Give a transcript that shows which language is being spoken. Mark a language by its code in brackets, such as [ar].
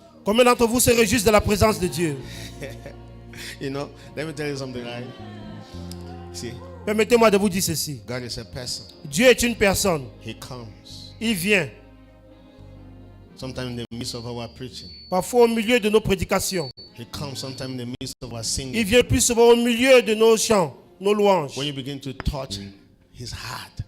[fr] Combien d'entre vous se réjouissent de la présence de Dieu? [en] You know, let me tell you something, right? See, [fr] Permettez-moi de vous dire ceci. [en] God is a person. [fr] Dieu est une personne. [en] He comes. [fr] Il vient. [en] Sometimes in the midst of our preaching. [fr] Parfois au milieu de nos prédications. [en] He comes sometimes in the midst of our singing. [fr] Il vient plus souvent au milieu de nos chants, nos louanges. [en] When you begin to touch his heart,